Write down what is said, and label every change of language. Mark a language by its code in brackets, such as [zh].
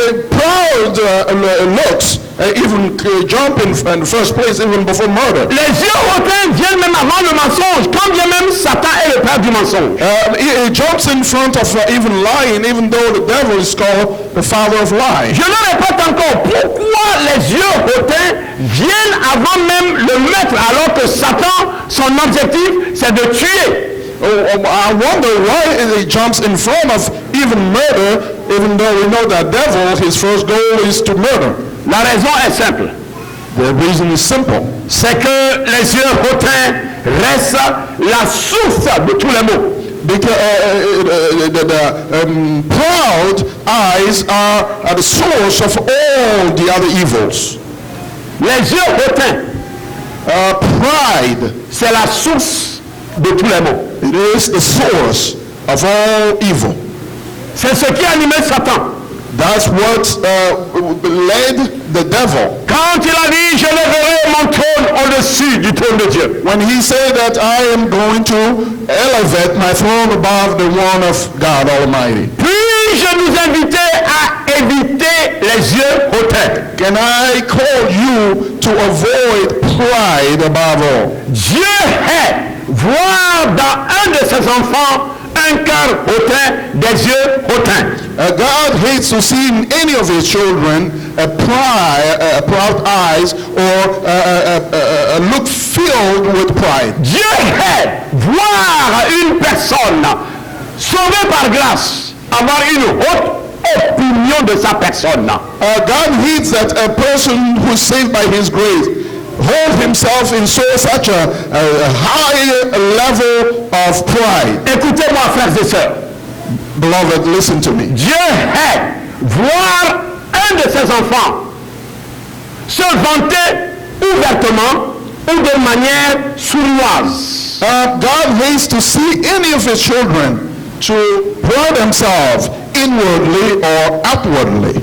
[en] Proud looks even jump in the first place even before murder. [fr] Les yeux hautains viennent même avant le mensonge, quand bien même Satan est le père du mensonge. [en] It jumps in front of even lying, even though the devil is called the father of lies. [fr] Je le répète encore, pourquoi les yeux hautains viennent avant même le maître, alors que Satan, son objectif, c'est de tuer. [en] I wonder why it jumps in front of even murder, even though we know that devil, his first goal is to murder. [fr] La raison est simple. [en] The reason is simple. [fr] C'est que les yeux hautains restent la source de tous les maux. [en] Because the proud eyes are the source of all the other evils. [fr] Les yeux hautains, [en] Pride, [fr] c'est la source de tous les maux. [en] it is the source of all evil. [fr] C'est ce qui animait Satan. [en] That's what led the devil. [fr] Quand il a dit, je lèverai mon trône au-dessus du trône de Dieu. [en] When he said that I am going to elevate my throne above the one of God Almighty. [fr] Puis-je nous inviter à éviter les yeux hautains? [en] Can I call you to avoid pride above all? [fr] Dieu hait voir dans un de ses enfants un cœur hautain, des yeux hautains. [en] God hates to see in any of his children proud eyes or a look filled with pride. [fr] Dieu hait voir une personne sauvée par grâce avoir une haute opinion de sa personne. [en] God hates that a person who is saved by his grace hold himself in such a high level of pride. [fr] Écoutez-moi, frères et sœurs. [en] Beloved, listen to me. [fr] Dieu hait voir un de ses enfants se vanter ouvertement ou de manière sournoise. [en] God hates to see any of his children to pride themselves inwardly or outwardly.